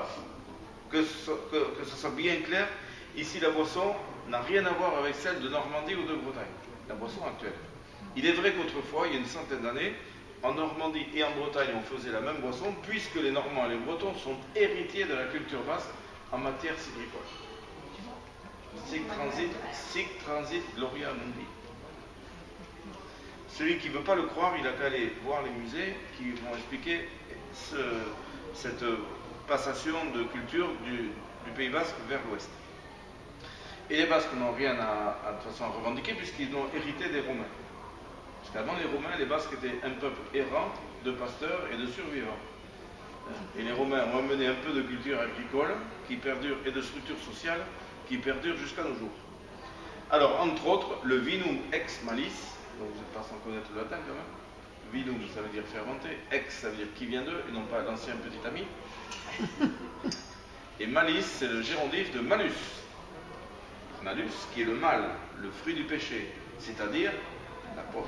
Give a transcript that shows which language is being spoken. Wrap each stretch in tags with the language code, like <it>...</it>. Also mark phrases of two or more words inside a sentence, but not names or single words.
<fr>Que ce soit bien clair, ici la boisson n'a rien à voir avec celle de Normandie ou de Bretagne. La boisson actuelle. Il est vrai qu'autrefois, il y a une centaine d'années, en Normandie et en Bretagne, on faisait la même boisson, puisque les Normands et les Bretons sont héritiers de la culture basque en matière cidricole.</fr> <la>Sic transit gloria mundi.</la> <fr>Celui qui ne veut pas le croire, il a qu'à aller voir les musées qui vont expliquer cette passation de culture du Pays Basque vers l'ouest. Et les Basques n'ont rien de toute façon à revendiquer puisqu'ils ont hérité des Romains. Parce qu'avant les Romains, les Basques étaient un peuple errant de pasteurs et de survivants. Et les Romains ont amené un peu de culture agricole qui perdure et de structure sociale qui perdure jusqu'à nos jours. Alors, entre autres, le</fr> <la>vinum ex malis,</la> <fr>donc vous n'êtes pas sans connaître le latin quand même. Vinum, ça veut dire fermenté, ex, ça veut dire qui vient d'eux, et non pas l'ancien petit ami. Et malis, c'est le gérondif de malus. Malus, qui est le mal, le fruit du péché, c'est-à-dire la pomme.</fr>